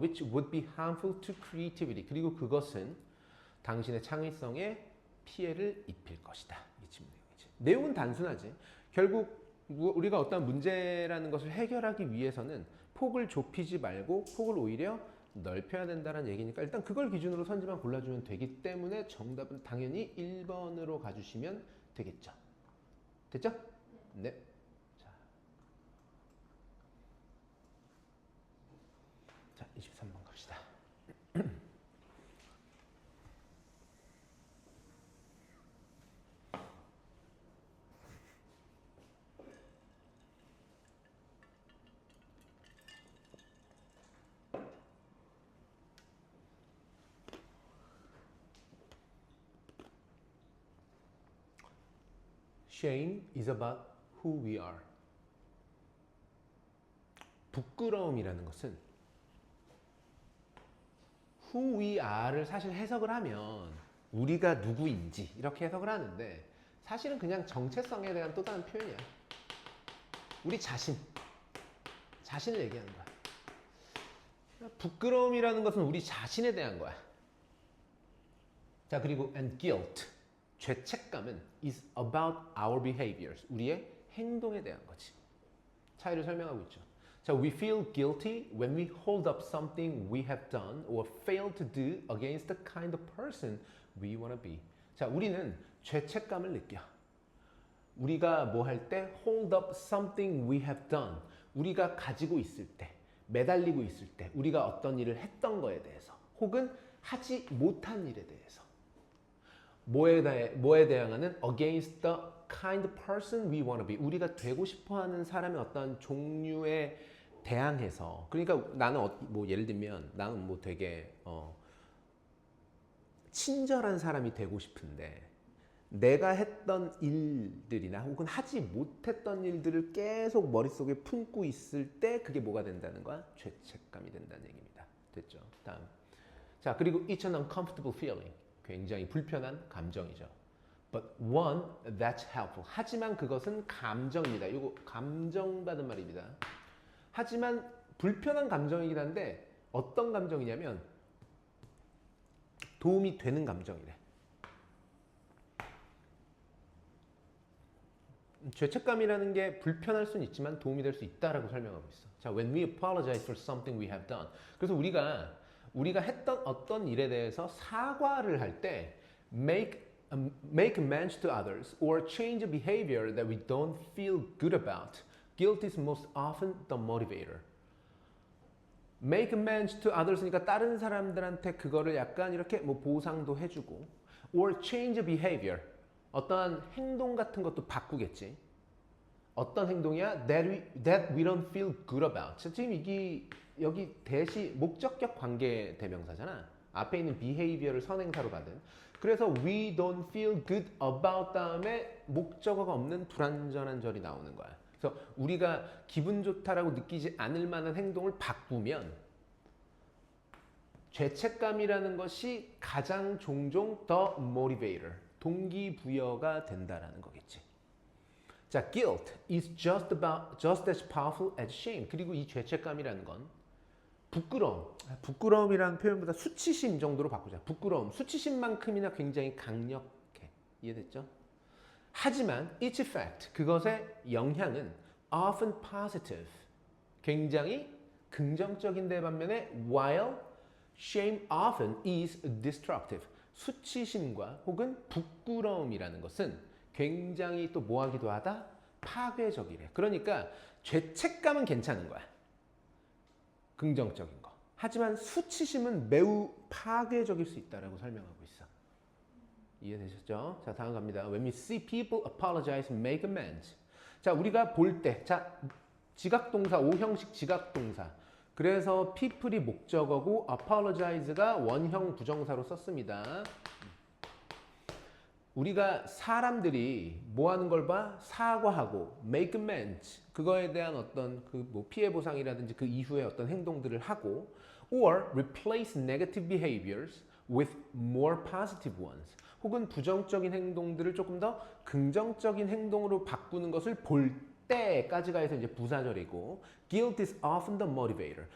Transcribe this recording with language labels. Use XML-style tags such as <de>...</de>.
<en>Which would be harmful to creativity.</en> <ko>그리고 그것은 당신의 창의성에 피해를 입힐 것이다. 이 질문이지. 내용은 단순하지. 결국 우리가 어떤 문제라는 것을 해결하기 위해서는 폭을 좁히지 말고 폭을 오히려 넓혀야 된다는 얘기니까 일단 그걸 기준으로 선지만 골라주면 되기 때문에 정답은 당연히 1번으로 가주시면 되겠죠. 됐죠? 네. 자, 23번 갑시다.</ko> <en>Shame is about who we are.</en> <ko>부끄러움이라는 것은</ko> <en>who we are</en> <ko>를 사실 해석을 하면 우리가 누구인지 이렇게 해석을 하는데 사실은 그냥 정체성에 대한 또 다른 표현이야. 우리 자신을 얘기하는 거야. 부끄러움이라는 것은 우리 자신에 대한 거야. 자, 그리고</ko> <en>and guilt.</en> <ko>죄책감은</ko> <en>is about our behaviors.</en> <ko>우리의 행동에 대한 거지. 차이를 설명하고 있죠.</ko> <en>자, we feel guilty when we hold up something we have done or failed to do against the kind of person we want to be.</en> <ko>자, 우리는 죄책감을 느껴. 우리가 뭐 할 때</ko> <en>hold up something we have done.</en> <ko>우리가 가지고 있을 때, 매달리고 있을 때, 우리가 어떤 일을 했던 거에 대해서 혹은 하지 못한 일에 대해서 뭐에 대항하는</ko> <en>against the kind of person we want to be.</en> <ko>우리가 되고 싶어하는 사람의 어떤 종류에 대항해서. 그러니까 나는 뭐 예를 들면 나는 뭐 되게 친절한 사람이 되고 싶은데 내가 했던 일들이나 혹은 하지 못했던 일들을 계속 머릿속에 품고 있을 때 그게 뭐가 된다는 거야? 죄책감이 된다는 얘기입니다. 됐죠? 다음. 자, 그리고</ko> <en>it's an uncomfortable feeling.</en> <ko>굉장히 불편한 감정이죠.</ko> <en>But one that's helpful.</en> <ko>하지만 그것은 감정입니다. 이거 감정받은 말입니다. 하지만 불편한 감정이긴 한데 어떤 감정이냐면 도움이 되는 감정이래. 죄책감이라는 게 불편할 수는 있지만 도움이 될 수 있다라고 설명하고 있어.</ko> <en>자, when we apologize for something we have done.</en> <ko>그래서 우리가 했던 어떤 일에 대해서 사과를 할 때</ko> <en>make amends to others or change a behavior that we don't feel good about. Guilt is most often the motivator. Make amends to others</en> <ko>니까 다른 사람들한테 그거를 약간 이렇게 뭐 보상도 해주고</ko> <en>or change a behavior.</en> <ko>어떠한 행동 같은 것도 바꾸겠지. 어떤 행동이야?</ko> <en>That we don't feel good about.</en> <ko>지금 여기 대시 목적격 관계 대명사잖아. 앞에 있는 behavior를 선행사로 받은. 그래서</ko> <en>we don't feel good about</en> <ko>다음에 목적어가 없는 불완전한 절이 나오는 거야. 그래서 우리가 기분 좋다라고 느끼지 않을 만한 행동을 바꾸면 죄책감이라는 것이 가장 종종</ko> <en>the motivator,</en> <ko>동기부여가 된다라는 거겠지.</ko> <en>자, guilt is just as powerful as shame.</en> <ko>그리고 이 죄책감이라는 건 부끄러움이라는 표현보다 수치심 정도로 바꾸자. 부끄러움, 수치심만큼이나 굉장히 강력해. 이해됐죠? 하지만</ko> <en>its effect,</en> <ko>그것의 영향은</ko> <en>often positive,</en> <ko>굉장히 긍정적인데 반면에</ko> <en>while shame often is destructive,</en> <ko>수치심과 혹은 부끄러움이라는 것은 굉장히 또 뭐하기도 하다? 파괴적이래. 그러니까 죄책감은 괜찮은 거야. 긍정적인 거. 하지만 수치심은 매우 파괴적일 수 있다라고 설명하고 있어. 이해되셨죠? 자, 다음 갑니다.</ko> <en>When we see people apologize, make amends.</en> <ko>자, 우리가 볼 때, 자, 지각동사, 오형식 지각동사. 그래서 people이 목적어고 apologize가 원형 부정사로 썼습니다. 우리가 사람들이 뭐 하는 걸 봐?</ko> <en>사과하고 make amends.</en> <ko>그거에 대한 어떤 그 뭐 피해 보상이라든지 그 이후에 어떤 행동들을 하고</ko> <en>or replace negative behaviors with more positive ones.</en> <ko>혹은 부정적인 행동들을 조금 더 긍정적인 행동으로 바꾸는 것을 볼 때까지가 해서 이제 부사절이고</ko> <en>guilt is often the motivator.</en>